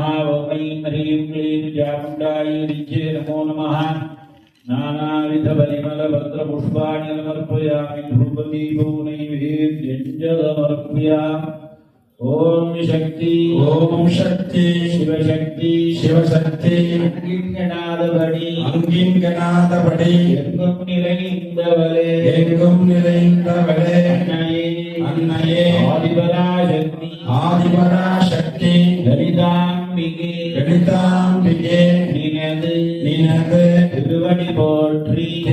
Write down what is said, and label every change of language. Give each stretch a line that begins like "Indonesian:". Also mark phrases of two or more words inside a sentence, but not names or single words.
Sanskrit: ॐ ऐं ह्रीं क्लीं चामुण्डायै ऋचे नमो नमः। नानाविधपरिमलभद्रपुष्पाणि समर्पयामि। धूपदीपो नैवेद्यं च समर्पयामि।
Tamil: ஓம் சக்தி சிவசக்தி अंगिंगनादपடி எங்கும் நிறைந்தவளே அன்னையே ஆதிபராசக்தி லலிதாம்பிகே நினது திருவடி போற்றி